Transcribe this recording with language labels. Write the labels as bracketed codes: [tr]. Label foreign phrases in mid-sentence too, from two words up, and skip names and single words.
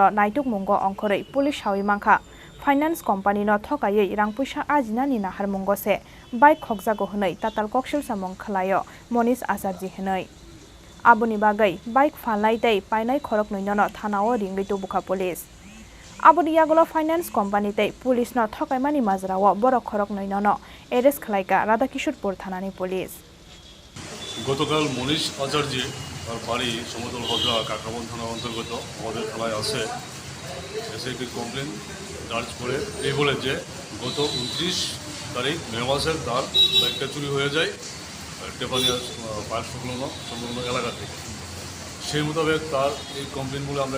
[trp] naituk mungo ongkhorei police hawi mangkha [en] finance company [trp] no thokayei rangpuisa ajinani nahar mungo se bike khogjago hwnai tatal koksil samung khlaio Monish Acharji hwnai Aboni bagai bike falnai tei painai Khoroknwi no thanao ringli tubuka police Aboni yagulo [en] finance company [trp] tei police no thokaimani majrao borok Khoroknwi no arrest khlaika Radhakishorpur thanani police [bn] গতকাল মনীষ আচার্য তার বাড়ি সমতল হজরা কাকাবন থানার অন্তর্গত আমাদের থানায় আসে এসে একটি কমপ্লেন দার্জ করে এই বলে যে গত 29 তারিখ মে মাসের তার বাইকটা চুরি হয়ে যায় টেপানিয়া পার্ক সংলগ্ন এলাকা থেকে সেই মোতাবেক তার এই কমপ্লেনগুলো আমরা